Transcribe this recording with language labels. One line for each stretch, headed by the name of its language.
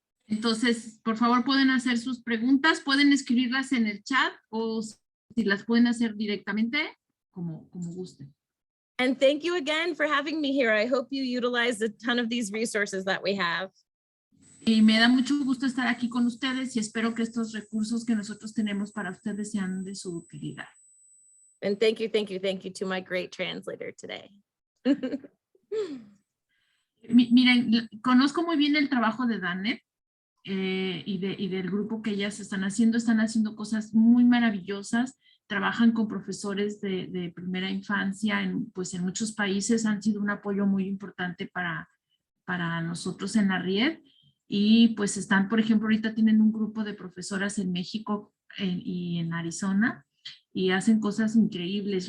Spanish: Entonces, por favor, pueden hacer sus preguntas, pueden escribirlas en el chat o si las pueden hacer directamente, como gusten.
English: And thank you again for having me here. I hope you utilize a ton of these resources that we have.
Spanish: Y me da mucho gusto estar aquí con ustedes y espero que estos recursos que nosotros tenemos para ustedes sean de su utilidad.
English: And thank you to my great translator today.
Spanish: Miren, conozco muy bien el trabajo de DaNel y del grupo que ellas están haciendo cosas muy maravillosas, trabajan con profesores de primera infancia, pues en muchos países han sido un apoyo muy importante para nosotros en la RIED y pues están, por ejemplo, ahorita tienen un grupo de profesoras en México y en Arizona y hacen cosas increíbles.